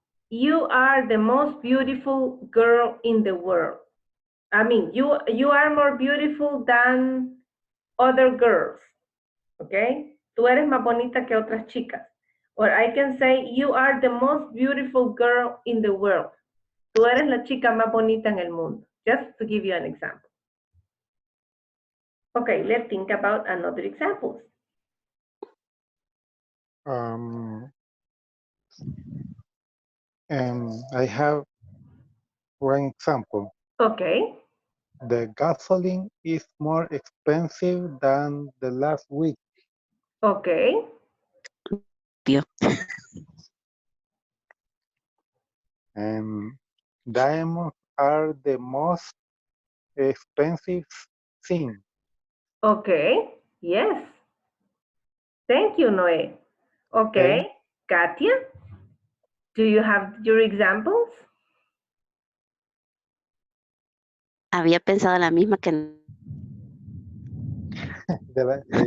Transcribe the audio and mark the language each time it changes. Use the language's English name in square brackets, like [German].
[English] You are the most beautiful girl in the world. I mean, you are more beautiful than other girls. Okay? [Spanish] Tú eres más bonita que otras chicas. [English] Or I can say, you are the most beautiful girl in the world. [Spanish] Tú eres la chica más bonita en el mundo. [English] Just to give you an example. Okay, let's think about another examples. I have one example. Okay, The gasoline is more expensive than the last week. okay, [Spanish] Obvio. [English] Diamonds are the most expensive thing. okay. Yes. Thank you, Noé. Okay, Katia, do you have your examples? [Spanish] Había pensado la misma que otra.